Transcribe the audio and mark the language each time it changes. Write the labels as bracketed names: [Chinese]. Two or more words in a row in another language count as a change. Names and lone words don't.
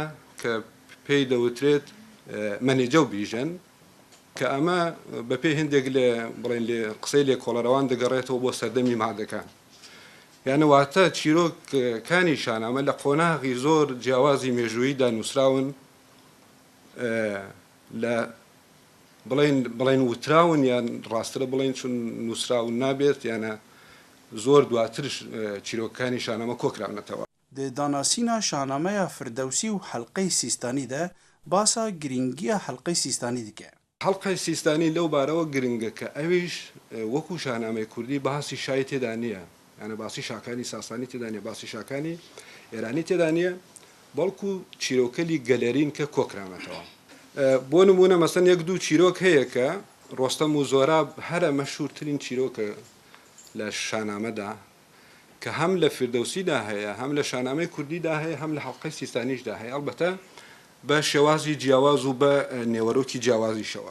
[Central Kurdish] کە پێی دەوترێت مەنیجە و بیژەن کە ئەمە بەپێی هەندێک لێ بڵێن لێ قسەی لێ کۆڵەرەوان دەگەڕێتەوە بۆ سەردەمی مادەکان یانە واتە چیرۆکەکانی شاهنامە لە قۆناغی زۆر جیاوازی مێژووییدا نووسراون لە بڵێن وتراون یان ڕاسترە بڵێن چون نووسراون نابێت یانە زۆر دواترش چیرۆکەکانی شاهنامە کۆکراونەتەوە [Kurdish] د داناسینا شاهنامه فردوسی و حلقه سیستانی ده باسا گرینگی حلقه سیستانی دیگه. [Central Kurdish] حلقه سیستانی لەو بارەوە گرنگە کە ئەویش وەکو شاهنامەی کوردی باسی شای تێدا نییە یانە باسی شاکانی ساسانی تێدا نیە باسی شاکانی ئێرانی تێدا نیە بەڵکو چیرۆکەلی گەلەرین کە کۆکرانەتەوە بۆ نمونە مەسەن یەک دوو چیرۆک هەیە کە ڕۆستەم و زۆراب هەرە مەشهورترین چیرۆکە لە شاهنامەدا کە هەم لە فردەوسیدا هەیە هەم لە شاهنامەی کوردیدا هەیە هەم لە حەڵقەی سیستانیشدا هەیە ئەلبەتە بە شێوازی جیاواز و بە نێوەرۆکی جیاوازیشەوە